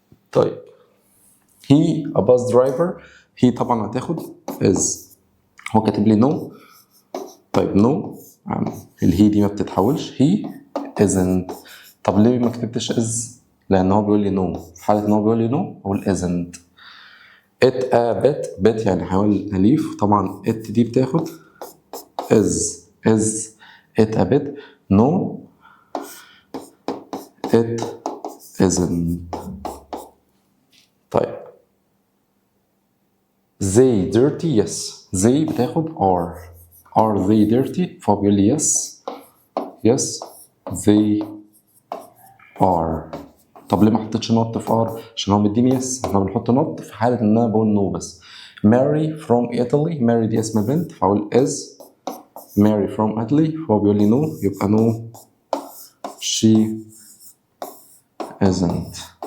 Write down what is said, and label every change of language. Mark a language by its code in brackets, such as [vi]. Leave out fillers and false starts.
[ar] طيب [en] he a bus driver، [ar] هي طبعا هتاخد is، هو كاتب لي no، طيب no الهي دي ما بتتحولش، [en] he isn't. [ar] طب ليه ما كتبتش is؟ لان هو بيقول لي no، في حاله ان هو بيقول لي no اقول isn't. [en] it a bit [ar] يعني حيوان اليف، طبعا [en] it دي بتاخد is it a bit no it isn't. طيب they dirty yes، they بتاخد are، are they dirty؟ [ar] فهو بيقول لي [en] yes yes they are. [ar] طب ليه ما حطيتش نوت في ار؟ عشان هو مديني يس. احنا بنحط نوت في حاله ان انا بقول نو بس. ماري فروم ايطالي، ماري دي اسم بنت فاقول [en] is Mary from Italy, [ar] فهو بيقول لي نو يبقى [en] No she isn't.